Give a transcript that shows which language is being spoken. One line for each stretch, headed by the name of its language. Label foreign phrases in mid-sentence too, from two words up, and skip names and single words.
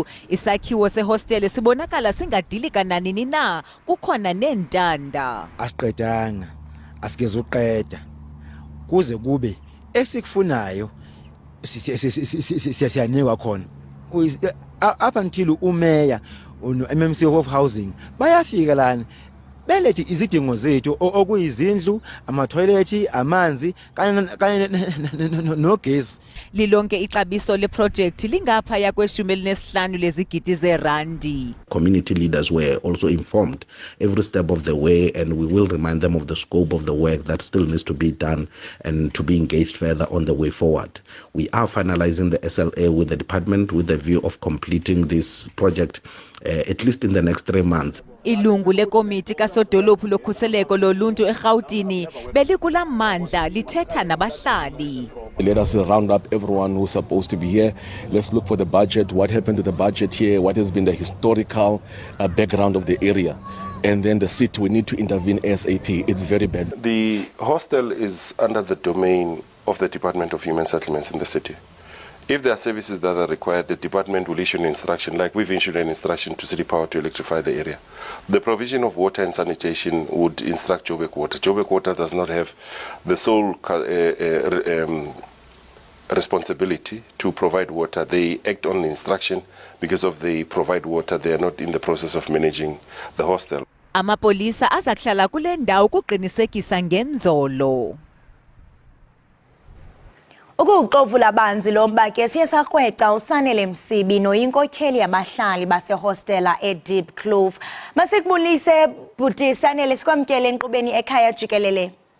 Xhosa: Isakhiwo sehostele sibonakala singadili kananini na. Kukhona neentanda.
Zulu: Asiqedanga, asikezuqeda. Kuze kube esikufunayo siyanikwa khona
English: up until
Zulu: umeya uMMC of Housing bayafika lana belethe izidingo zethu okuyizindlu, ama-toilet, amanzi kanye nogesi.
Xhosa: Lilonke ixabiso leprojekthi lingaphaya kwe-15 lezigidi zeerandi.
English: Community leaders were also informed every step of the way, and we will remind them of the scope of the work that still needs to be done and to be engaged further on the way forward. We are finalizing the SLA with the department with the view of completing this project at least in the next 3 months.
Xhosa: Ilungu lekomiti kasodolophu lokhuseleko loluntu eRhawutini belikula mandla lithetha nabahlali.
English: Let us round up everyone who's supposed to be here. Let's look for the budget, what happened to the budget here, what has been the historical background of the area. And then the city, we need to intervene ASAP. It's very bad. The hostel is under the domain of the Department of Human Settlements in the city. If there are services that are required, the department will issue an instruction, like we've issued an instruction to City Power to electrify the area. The provision of water and sanitation would instruct Joburg Water. Joburg Water does not have the sole responsibility to provide water. They act on instruction. Because of the provide water, they are not in the process of managing the hostel.
Xhosa: Amapolisa azakuhlala kule ndawo ukuqinisekisa ngenzolo. Ukuxovula banzi lomba ke siye sakrweca uSanele Msibi noyinkokheli yabahlali basehostela eDiepkloof. Masikubulise bhuti Sanele, sikwamkele enkqubeni Ekhaya Jikelele.